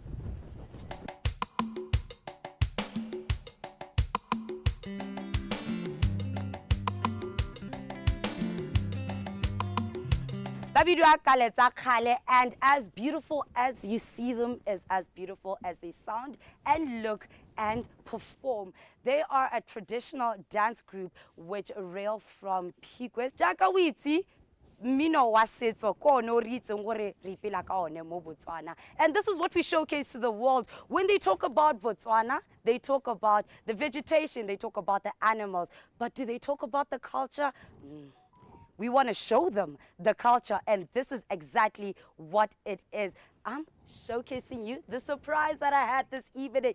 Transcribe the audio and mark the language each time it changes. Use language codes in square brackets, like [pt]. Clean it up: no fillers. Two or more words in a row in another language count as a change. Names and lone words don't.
[en] And as beautiful as you see them is as beautiful as they sound and look and perform. They are a traditional dance group which rail from Piquet. [tn] mmino wa setso ko one o re itseng gore re ipela ka one mo Botswana. [en] And this is what we showcase to the world. When they talk about Botswana, they talk about the vegetation, they talk about the animals, but do they talk about the culture? We want to show them the culture, and this is exactly what it is. I'm showcasing you the surprise that I had this evening.